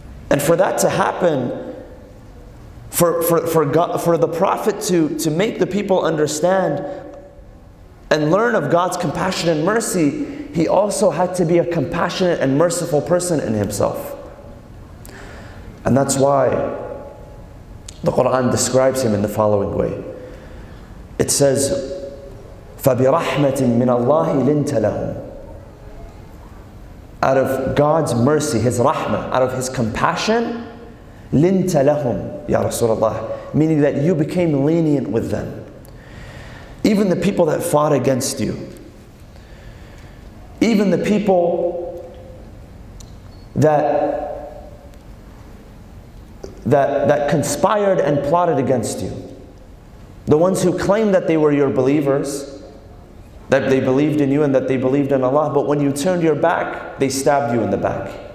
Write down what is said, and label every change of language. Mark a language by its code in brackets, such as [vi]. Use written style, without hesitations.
[en] And for that to happen, for the Prophet to make the people understand and learn of God's compassion and mercy, he also had to be a compassionate and merciful person in himself. And that's why the Quran describes him in the following way. It says, [ar] فَبِرَحْمَةٍ مِّنَ اللَّهِ لِنْتَ لَهُمْ. [en] Out of God's mercy, His rahmah, out of His compassion, [ar] لِنْتَ لَهُمْ [en] Ya Rasulullah, meaning that you became lenient with them. Even the people that fought against you, even the people that conspired and plotted against you, the ones who claimed that they were your believers, that they believed in you and that they believed in Allah, but when you turned your back, they stabbed you in the back.